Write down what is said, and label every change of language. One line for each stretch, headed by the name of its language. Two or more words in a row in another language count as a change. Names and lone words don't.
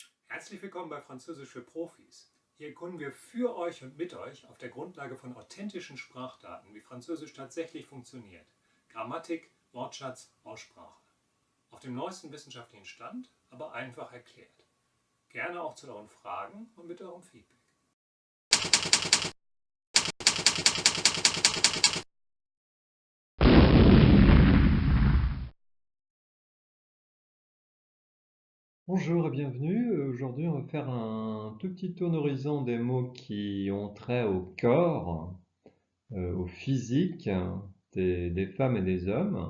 German: Herzlich willkommen bei Französisch für Profis. Hier erkunden wir für euch und mit euch auf der Grundlage von authentischen Sprachdaten, wie Französisch tatsächlich funktioniert. Grammatik, Wortschatz, Aussprache. Auf dem neuesten wissenschaftlichen Stand, aber einfach erklärt. Gerne auch zu euren Fragen und mit eurem Feedback.
French: Bonjour et bienvenue. Aujourd'hui, on va faire un tout petit tour d'horizon des mots qui ont trait au corps, au physique des femmes et des hommes.